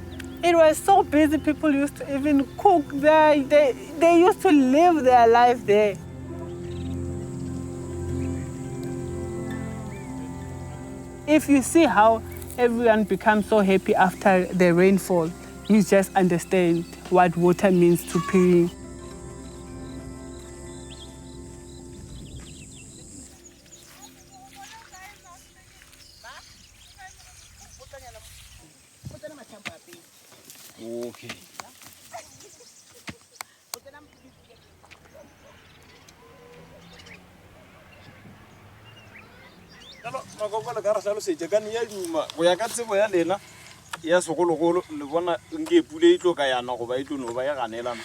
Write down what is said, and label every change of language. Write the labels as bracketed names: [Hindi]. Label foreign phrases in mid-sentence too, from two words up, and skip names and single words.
[English] It was so busy, people used to even cook there. They used to live their life there. If you see how everyone becomes so happy after the rainfall, you just understand what water means to Phiring. Okay. [Northern Sotho] Makokolo ka re hlalosetše ka ya duma go ya ka tsebo ya lena ya segologolo le bona nke pule e tlo ka yana goba e tlo no ba ya ganelana